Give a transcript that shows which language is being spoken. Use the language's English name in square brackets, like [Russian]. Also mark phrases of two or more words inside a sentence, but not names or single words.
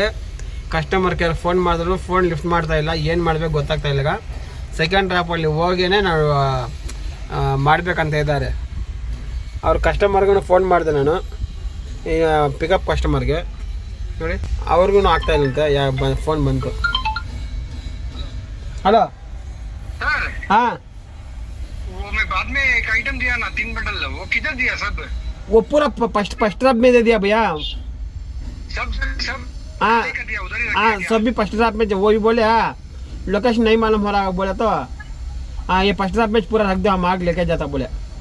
[Kannada] ಕಸ್ಟಮರ್ ಕೇರ್ ಫೋನ್ ಮಾಡಿದ್ರು ಫೋನ್ ಲಿಫ್ಟ್ ಮಾಡ್ತಾ ಇಲ್ಲ, ಏನು ಮಾಡಬೇಕು ಗೊತ್ತಾಗ್ತಾ ಇಲ್ಲ. ಈಗ ಸೆಕೆಂಡ್ ಡ್ರಾಪಲ್ಲಿ ಹೋಗೇನೆ ನಾವು ಮಾಡಬೇಕಂತ ಇದ್ದಾರೆ. ಅವ್ರ ಕಸ್ಟಮರ್ಗೂ ಫೋನ್ ಮಾಡಿದೆ ನಾನು, ಈಗ ಪಿಕಪ್ ಕಸ್ಟಮರ್ಗೆ ನೋಡಿ, ಅವ್ರಿಗೂ ಆಗ್ತಾ ಇಲ್ಲಂತೆ. ಫೋನ್ ಬಂತು. [Hindi] हेलो हाँ वो मैं बाद में एक आइटम दिया ना 3 बंडल, वो किधर दिया सब? वो पूरा फर्स्ट ड्राप में दे दिया भैया। सब हाँ लेकर दिया उधर ही रख हाँ दिया। सब भी फर्स्ट ड्राप में वो भी बोले। हाँ लोकेशन नहीं मालूम हो रहा बोला तो हाँ ये फर्स्ट ड्राप में पूरा रख दो, हम आग लेके जाता बोले।